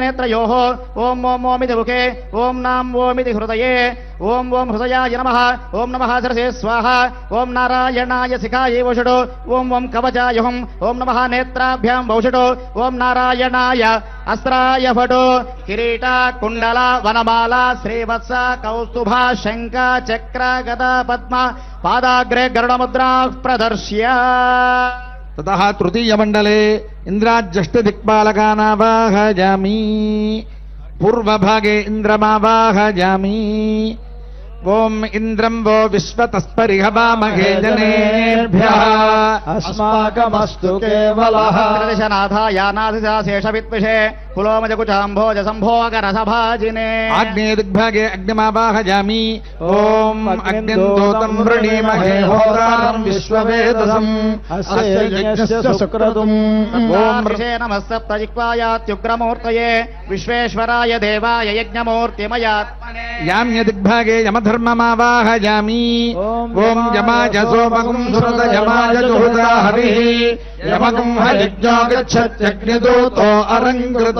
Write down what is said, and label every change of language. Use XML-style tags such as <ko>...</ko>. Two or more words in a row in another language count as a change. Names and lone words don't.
<sa>నేత్రయోః ఓం ఓమితి ముఖే ఓం నాం ఓమితి హృదయే ఓం హృదయాయ నమః ఓం నమః శిరసే స్వాహ ఓం నారాయణాయ శిఖాయే వషడు ఓం కవచాయ ఓం నమః నేత్రాభ్యాం వషడు ఓం నారాయణాయ అస్త్రాయ ఫటు కిరీట కుండల వనమాల శ్రీవత్స కౌస్తుభ శంఖ చక్ర గదా పద్మ పాదాగ్రే గరుడముద్రా ప్రదర్శ్య. తతః తృతీయమండలే ఇంద్రాజ్యష్టదిక్పాలకానావాహయామి. పూర్వభాగే ఇంద్రమావాహయామి. ఓం ఇంద్రం वो విశ్వతస్పరిహవామహే జనేభ్యः अस्माकमस्तु केवलः శేషవిద్విషే కులోమజకుచాంభోజ సంభోగరసభాజినే. ఆగ్నేయ దిగ్భాగే అగ్నిమావాహయామి. ఓం అగ్నిదూతం వృణీమహే హోతారం విశ్వవేదసం अस्य यज्ञस्य सुक्रतुम्. ఓం నమస్తప్తజిహ్వాయాత్యుగ్రమూర్తయే విశ్వేశ్వరాయ దేవాయ యజ్ఞమూర్తిమయాత్మనే. యామ్య దిగ్భాగే యమధర్మమావాహయామి. ఓం యమాయ సోమగుం సురత యమాయ జుహుతా హరిః యమగుం హయజ్ఞో గచ్చత్యగ్నిదూతో అరంకృతః.</sa>